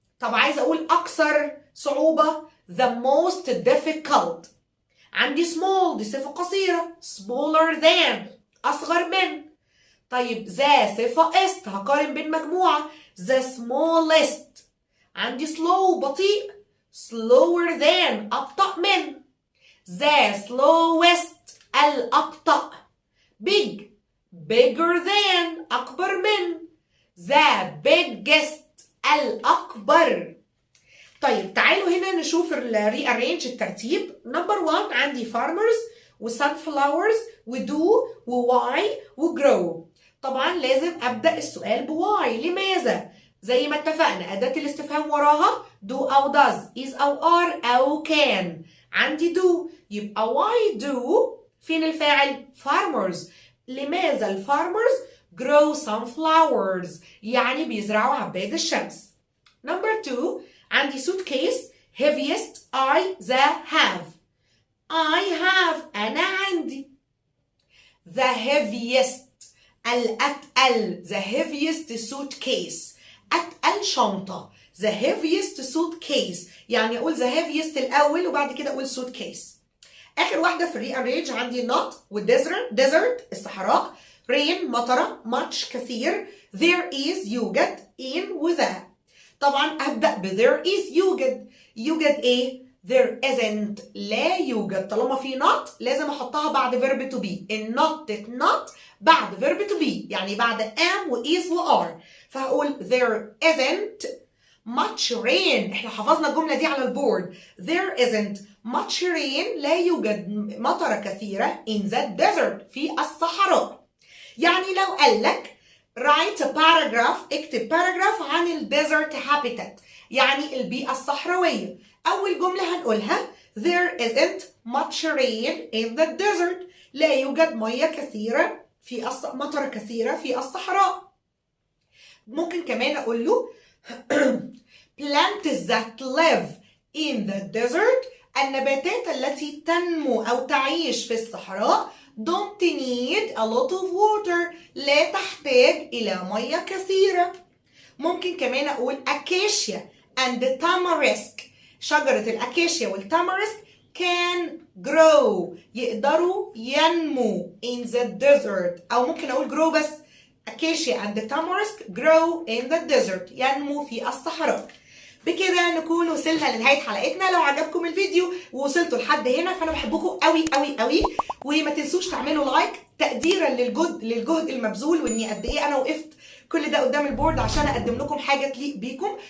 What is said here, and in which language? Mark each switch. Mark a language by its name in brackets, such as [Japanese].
[Arabic] طب عايز أقول أكثر صعوبة [English] the most difficult. [Arabic] عندي small دي صفة قصيرة [English] smaller than [Arabic] أصغر من. طيب ذا صفة est هقارن بين مجموعة the smallest. عندي slow بطيء [English] slower than [Arabic] أبطأ من. [English] the slowest الأبطأ. big bigger than [Arabic] أكبر من. [English] the biggest الأكبر. [Arabic] طيب تعالوا هنا نشوف rearrange الترتيب. نمبر 1 عندي farmers و sunflowers و do و why و grow. طبعا لازم أبدأ السؤال بواي. لماذا؟ زي ما اتفقنا أداة الاستفهام وراها do أو does is أو are أو can. عندي do يبقى [English] why do [Arabic] فين الفاعل؟ farmers. لماذا الفارمرز grow sunflowers يعني بيزرعوا عباد الشمس. [English] Number 2 عندي suitcase heaviest I the have. [Arabic] I have أنا عندي. [English] the heaviest الأتقل the heaviest suitcase [Arabic] أتقل شنطة [English] the heaviest suitcase يعني أقول the heaviest الأول وبعد كده أقول suitcase. [Arabic] آخر واحدة في rearrange عندي not و desert الصحراء rain مطرة much كثير there is يوجد in و the. طبعا أبدأ ب there is يوجد إيه؟ [English] there isn't [Arabic] لا يوجد. طالما في not لازم أحطها بعد [English] verb to be. [Arabic] in not بعد verb to be يعني بعد am و is و are. [English] فهقول there isn't much rain. [Arabic] احنا حفظنا الجملة دي على البورد. [English] there isn't much rain [Arabic] لا يوجد مطرة كثيرة [English] in the desert في الصحراء. [Arabic] يعني لو قال لك [English] write a paragraph [Arabic] اكتب paragraph عن ال desert habitat يعني البيئة الصحراوية. أول جملة هنقولها [English] there isn't much rain in the desert [Arabic] لا يوجد مية كثيرة في مطرة كثيرة في الصحراء. ممكن كمان أقول له [English] plants that live in the desert [Arabic] النباتات التي تنمو أو تعيش في الصحراء [English] don't need a lot of water. [Arabic] لا تحتاج إلى مية كثيرة. ممكن كمان أقول acacia and tamarisk. شجرة الأكاشيا والتامارسك [English] can grow. [Arabic] يقدروا ينمو [English] in the desert. [Arabic] أو ممكن أقول grow بس. [English] acacia and tamarisk grow in the desert. [Arabic] ينمو في الصحراء. بكده نكون وصلنا لنهاية حلقتنا. لو عجبكم الفيديو ووصلتوا لحد هنا فأنا بحبكم قوي قوي قوي، وما تنسوش تعملوا لايك تقديرا للجهد المبذول، واني قد ايه انا وقفت كل ده قدام البورد عشان اقدم لكم حاجه تليق بيكم.